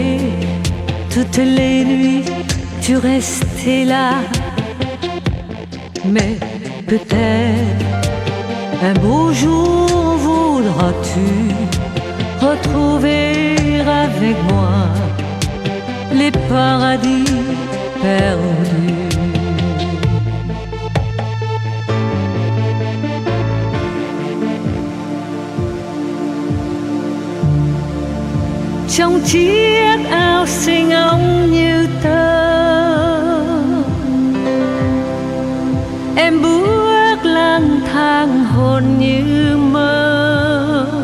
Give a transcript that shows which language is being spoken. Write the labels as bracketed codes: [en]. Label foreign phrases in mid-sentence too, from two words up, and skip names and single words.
[fr] Toutes les nuits, tu restais là, mais peut-être un beau jour voudras-tu retrouver avec moi les paradis perdus. [vi] Trong chiếc áo xinh ống như tơ, em bước lang thang hồn như mơ.